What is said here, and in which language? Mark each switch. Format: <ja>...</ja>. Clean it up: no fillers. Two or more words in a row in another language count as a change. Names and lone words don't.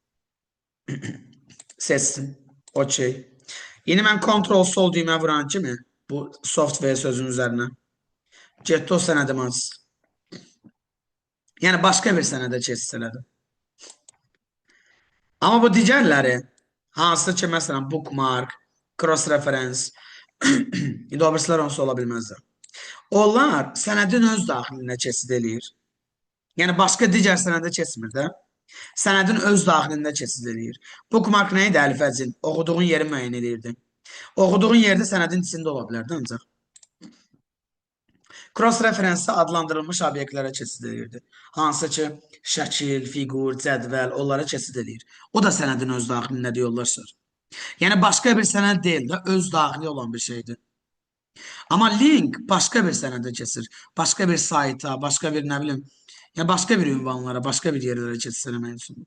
<az>Seçdim. OK. Yeni mən Ctrl sol düymə vuran kimi bu software sözün üzərinə getdi o sənədimi açsın. Yəni başqa bir sənədə keçid elədim. Amma bu digərləri hansı ki, məsələn,</az> <en>bookmark, cross-reference,</en> <az>indi o birisilər onsuz ola bilməzdir. Onlar sənədin öz daxilində keçid eləyir. Yəni başqa digər sənədə keçmir də. Sənədin öz daxilində keçid eləyir. Bookmark nə idi əlifəcin? Oxuduğun yeri müəyyən edirdi. Oxuduğun yerdə sənədin içində ola bilərdi ancaq. Cross-reference adlandırılmış obyektlərə keçid edirdi. Hansı ki, şəkil, fiqur, cədvəl, onlara keçid edir. O da sənədin öz daxilində yollaşır. Yəni başqa bir sənəd deyil də, öz daxili olan bir şeydir. Amma link başqa bir sənədə keçir. Başqa bir sayta, başqa bir nə bilim, yəni başqa bir ünvanlara, başqa bir yerlərə keçid eləmək üçün.</az>